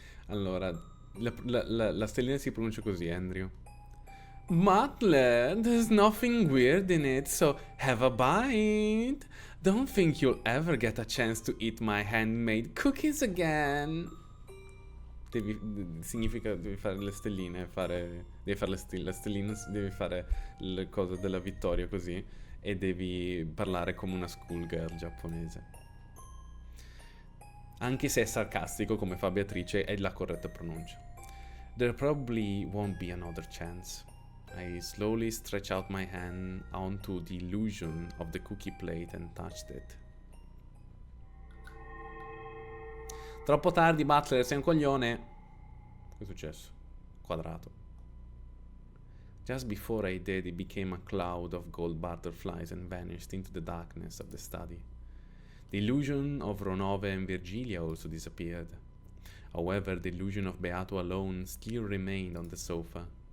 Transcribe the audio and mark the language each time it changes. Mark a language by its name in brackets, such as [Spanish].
[Italian] Allora, la stellina si pronuncia così, Andrew. [English] Butler, there's nothing weird in it, so have a bite. Don't think you'll ever get a chance to eat my handmade cookies again. [Italian] Significa devi fare le stelline, devi fare le stelline, devi fare le cose della vittoria così, e devi parlare come una schoolgirl giapponese. Anche se è sarcastico, come fa Beatrice, è la corretta pronuncia. [English] There probably won't be another chance. I slowly stretched out my hand onto the illusion of the cookie plate and touched it. [Italian] Troppo tardi, Butler, sei un coglione. Che è successo? Quadrato. [English] Just before I did, it became a cloud of gold butterflies and vanished into the darkness of the study. The illusion of Ronove and Virgilia also disappeared. However, the illusion of Beato alone still remained on the sofa.